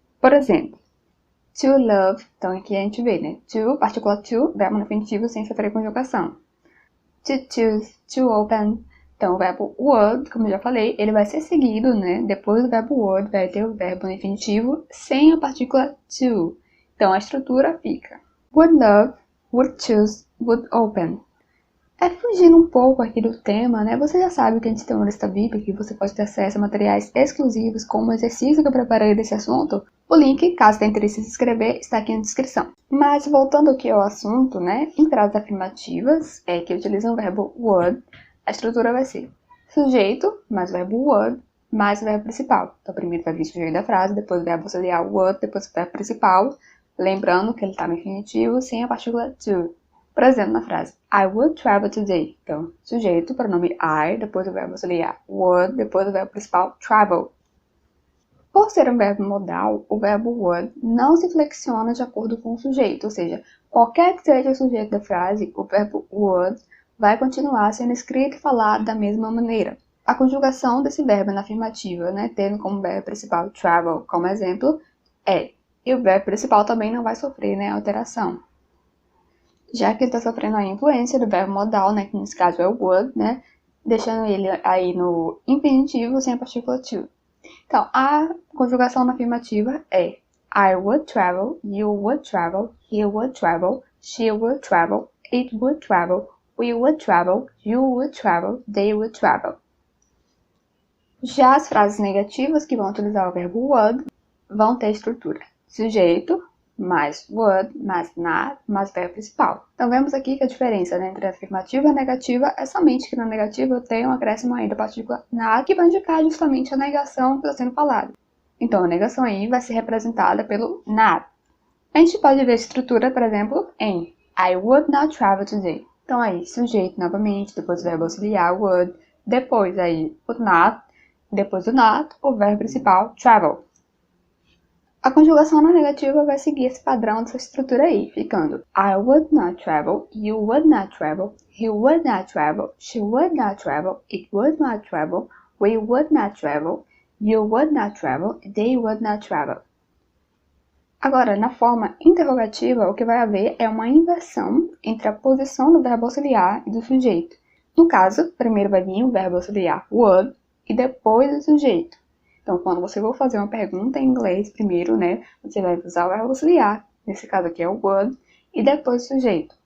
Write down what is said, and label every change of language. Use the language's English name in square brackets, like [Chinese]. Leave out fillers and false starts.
[Portuguese] Por exemplo, to love, então aqui a gente vê, né, to, partícula to, verbo no infinitivo sem sofrer conjugação. To choose, to open. Então, o verbo would, como eu já falei, ele vai ser seguido, né, depois do verbo would, vai ter o verbo no infinitivo sem a partícula to. Então, a estrutura fica would love, would choose, would open. Fugindo um pouco aqui do tema, né? Você já sabe que a gente tem uma lista VIP que você pode ter acesso a materiais exclusivos como o exercício que eu preparei desse assunto. O link, caso tenha interesse em se inscrever, está aqui na descrição. Mas voltando aqui ao assunto, né? Em frases afirmativas, que utilizam o verbo would, a estrutura vai ser sujeito mais o verbo would mais o verbo principal. Então, primeiro vai vir o sujeito da frase, depois o verbo auxiliar would, depois o verbo principal. Lembrando que ele está no infinitivo sem a partícula to. Por exemplo, na frase [English] I would travel today. [Portuguese] Então, sujeito, pronome I, depois o verbo auxiliar would, depois o verbo principal travel. Por ser um verbo modal, o verbo would não se flexiona de acordo com o sujeito, ou seja, qualquer que seja o sujeito da frase, o verbo would vai continuar sendo escrito e falado da mesma maneira. A conjugação desse verbo na afirmativa, né, tendo como verbo principal travel como exemplo, e o verbo principal também não vai sofrer, né, alteração. Já que ele está sofrendo a influência do verbo modal, né, que nesse caso é o would, né, deixando ele aí no infinitivo sem a partícula to. Então, a conjugação na afirmativa é [English] I would travel, you would travel, he would travel, she would travel, it would travel, we would travel, you would travel, they would travel. [Portuguese] Já as frases negativas que vão utilizar o verbo would vão ter estrutura sujeito, mais would, mais not, mais verbo principal. Então, vemos aqui que a diferença, né, entre a afirmativa e a negativa é somente que na negativa eu tenho um acréscimo aí da partícula not, que vai indicar justamente a negação que está sendo falada. Então, a negação aí vai ser representada pelo not. A gente pode ver a estrutura, por exemplo, em [English] I would not travel today. [Portuguese] Então, aí, sujeito novamente, depois o verbo auxiliar would, depois aí o not, depois do not, o verbo principal travel. A conjugação na negativa vai seguir esse padrão dessa estrutura aí, ficando [English] I would not travel, you would not travel, he would not travel, she would not travel, it would not travel, we would not travel, you would not travel, they would not travel. [Portuguese] Agora, na forma interrogativa, o que vai haver é uma inversão entre a posição do verbo auxiliar e do sujeito. No caso, primeiro vai vir o verbo auxiliar would e depois o sujeito. Então, quando você for fazer uma pergunta em inglês primeiro, né, você vai usar o verbo auxiliar, nesse caso aqui é o would, e depois o sujeito.